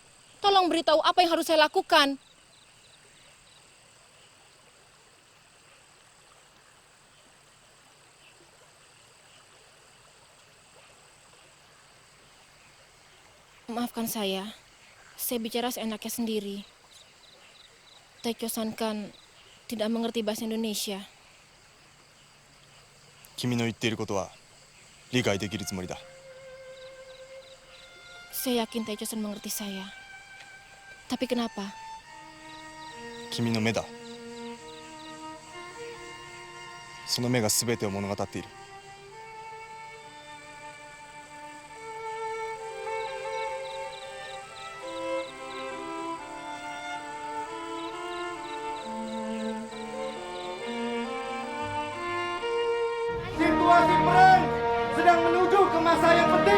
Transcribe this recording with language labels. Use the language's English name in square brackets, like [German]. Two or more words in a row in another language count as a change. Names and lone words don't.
[Indonesian] Tolong beritahu apa yang harus saya lakukan. Maafkan saya bicara seenaknya sendiri. Taikyo-san kan tidak mengerti bahasa Indonesia. [Japanese] 君の言っていることは理解できるつもりだ。 [Indonesian] Saya yakin Taikyo-san mengerti saya. Tapi kenapa? [Japanese] 君の目だ。その目が全てを物語っている。 [Indonesian] Situasi perang sedang menuju ke masa yang penting.